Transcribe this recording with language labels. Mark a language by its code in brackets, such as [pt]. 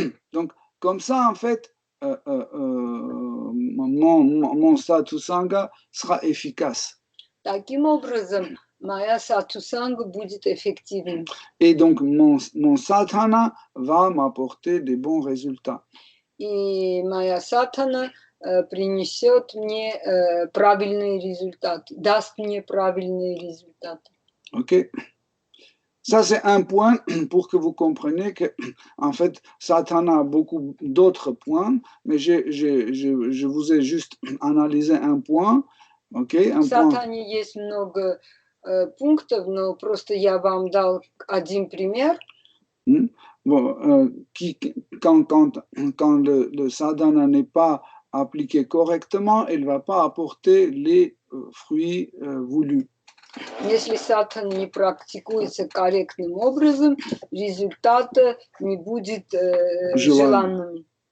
[fr] Donc, comme ça, en fait, mon satsanga sera efficace. [ru] Таким образом, моя сатсанга будет эффективной. [fr] Et donc, mon sadhana va m'apporter des bons résultats. [ru] И моя садхана принесет мне правильные результаты, даст мне правильные результаты. Ok. [fr] Ça, c'est un point pour que vous compreniez que, en fait, sadhana a beaucoup d'autres points, mais je vous ai juste analysé un point. Okay, [ru] в садхане есть много пунктов, но просто я вам дал один пример. [fr] Bon, quand le sadhana n'est pas appliqué correctement, il ne va pas apporter les fruits voulus. [ru] Если садхана не практикуется корректным образом, результат не будет желанным.